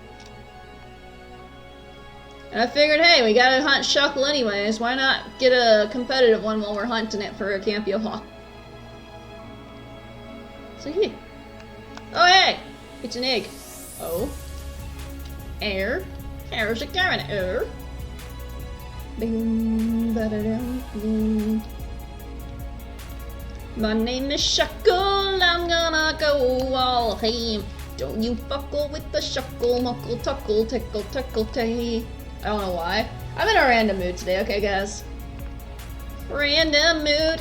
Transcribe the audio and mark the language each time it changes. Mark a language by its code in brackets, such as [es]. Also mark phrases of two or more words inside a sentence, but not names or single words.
[en] And I figured, hey, we gotta hunt Shuckle anyways, why not get a competitive one while we're hunting it for a Campio Hawk? So yeah. Oh hey! It's an egg. Oh. Air. How's it going, air? Boom, ba-da-dum, boom. My name is Shuckle, I'm gonna go all ham. Don't you fuckle with the Shuckle, muckle, tuckle, tickle, tickle, tay. I don't know why. I'm in a random mood today, okay, guys? Random mood.